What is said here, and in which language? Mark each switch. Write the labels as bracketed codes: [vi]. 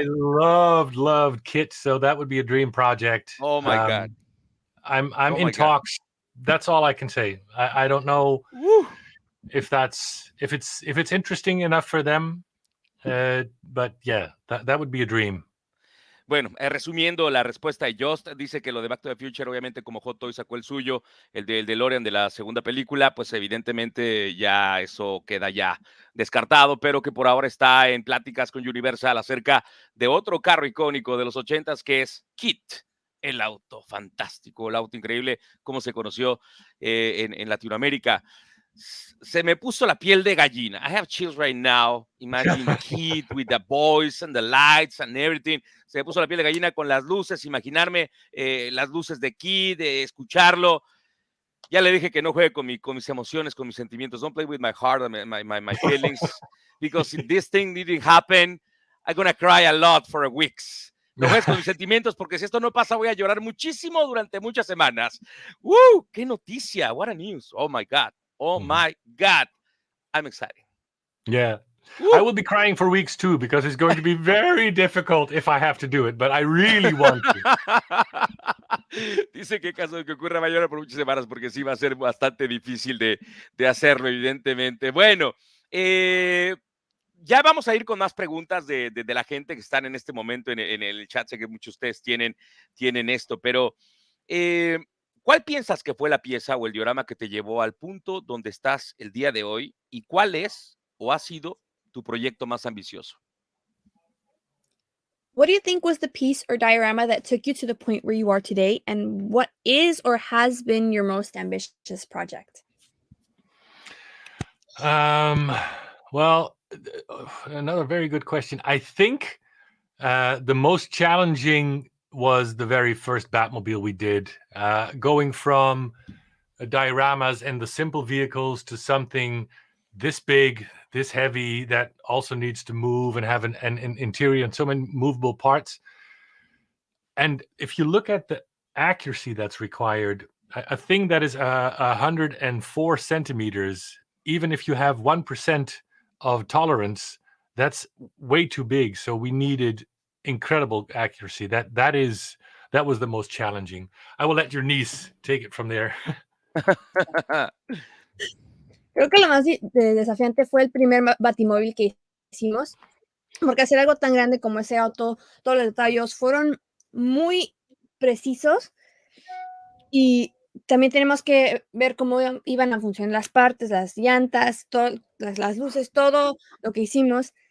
[en] I loved kit, so that would be a dream project. Oh my God. I'm in talks. That's all I can say. I don't know if it's interesting enough for them. But yeah, that would be a dream. [es] Bueno, resumiendo la respuesta de Joost, dice que lo de Back to the Future, obviamente como Hot Toys sacó el suyo, el del Delorean de la segunda película, pues evidentemente ya eso queda ya descartado, pero que por ahora está en pláticas con Universal acerca de otro carro icónico de los 80s que es Kit, el auto fantástico, el auto increíble, como se conoció en Latinoamérica. Se me puso la piel de gallina. [en] I have chills right now. Imagine Kid with the boys and the lights and everything. [es] Se me puso la piel de gallina con las luces, imaginarme las luces de Kid, escucharlo. Ya le dije que no juegue con mis emociones, con mis sentimientos. [en] Don't play with my heart and my feelings. Because if this thing didn't happen, I'm going to cry a lot for weeks. [es] No juegues con mis sentimientos, porque si esto no pasa, voy a llorar muchísimo durante muchas semanas. [en] ¡Woo! [es] ¡Qué noticia! [en] What a news. Oh, my God. Oh my God, I'm excited. Yeah. Woo. I will be crying for weeks too, because it's going to be very difficult if I have to do it, but I really want to. [es] Dice que caso de que ocurra va a llorar por muchas semanas, porque sí va a ser bastante difícil de hacerlo, evidentemente. Bueno, ya vamos a ir con más preguntas de la gente que están en este momento en el chat. Sé que muchos de ustedes tienen esto, pero ¿cuál piensas que fue la pieza o el diorama que te llevó al punto donde estás el día de hoy? ¿Y cuál es o ha sido tu proyecto más ambicioso? [en] What do you think was the piece or diorama that took you to the point where you are today? And what is or has been your most ambitious project? Well, another very good question. I think the most challenging was the very first Batmobile we did, going from dioramas and the simple vehicles to something this big, this heavy, that also needs to move and have an interior and so many movable parts. And if you look at the accuracy that's required, a thing that is 104 centimeters, even if you have 1% of tolerance, that's way too big. So we needed incredible accuracy. That was the most challenging. I will let your niece take it from there. [es] Creo que lo más desafiante fue el primer batimóvil que hicimos, porque hacer algo tan grande como ese auto, todos los detalles fueron muy precisos y también tenemos que ver cómo iban a funcionar las partes, las llantas, las luces, todo lo que hicimos.